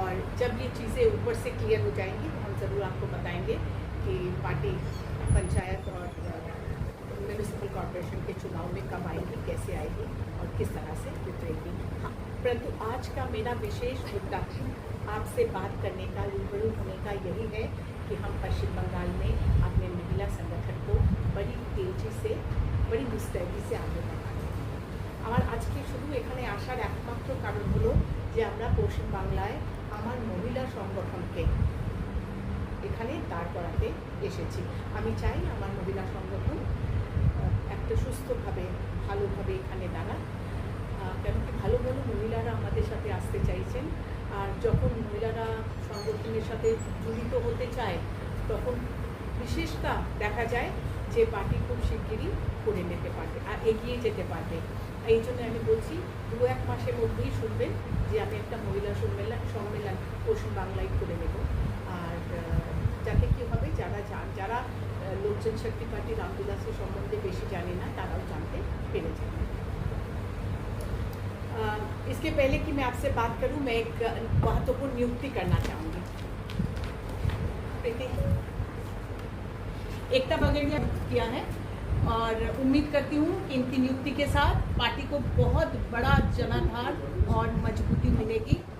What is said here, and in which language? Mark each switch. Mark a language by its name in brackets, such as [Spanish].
[Hindi] और जब ये चीज़ें ऊपर से क्लियर हो जाएंगी तो हम ज़रूर आपको बताएंगे कि पार्टी पंचायत और म्यूनिसिपल कॉर्पोरेशन के चुनाव में कब आएगी, कैसे आएगी और किस तरह से उतरेगी। हाँ, परंतु आज का मेरा विशेष मुद्दा आपसे बात करने का, रूबरू होने का यही है कि हम पश्चिम बंगाल में अपने महिला संगठन को बड़ी तेजी से, बड़ी मुस्तैदी से आगे बढ़ाते हैं। [Bangla] আমার আজকে শুধু এখানে আসার একমাত্র কারণ হলো যে আমরা পশ্চিম বাংলায় আমার মহিলা সংগঠনকে এখানে দাঁড় করাতে এসেছি। আমি চাই আমার মহিলা সংগঠন একটা সুস্থভাবে, ভালোভাবে এখানে দাঁড়াক, কেন কি ভালো ভালো মহিলারা আমাদের সাথে আসতে চাইছেন। আর যখন মহিলারা সংগঠনের সাথে জড়িত হতে চায় তখন বিশেষতা দেখা যায় যে পার্টি খুব শিগগিরই করে নিতে পারবে আর এগিয়ে যেতে পারবে। এই জন্য আমি বলছি 2-1 মাসের মধ্যেই শুনবেন যে আমি একটা মহিলা সম্মেলন পশ্চিম বাংলায় করে নেব। আর যাতে কী হবে, যারা লোক জনশক্তি পার্টি রামবিলাসের সম্বন্ধে বেশি জানে না তারাও জানতে পেরে যাবে। [Hindi] इसके पहले कि मैं आपसे बात करूं, मैं एक महत्वपूर्ण नियुक्ति करना चाहूँगी। प्रीति, एकता बगेड़िया किया है और उम्मीद करती हूँ कि इनकी नियुक्ति के साथ पार्टी को बहुत बड़ा जनाधार और मजबूती मिलेगी।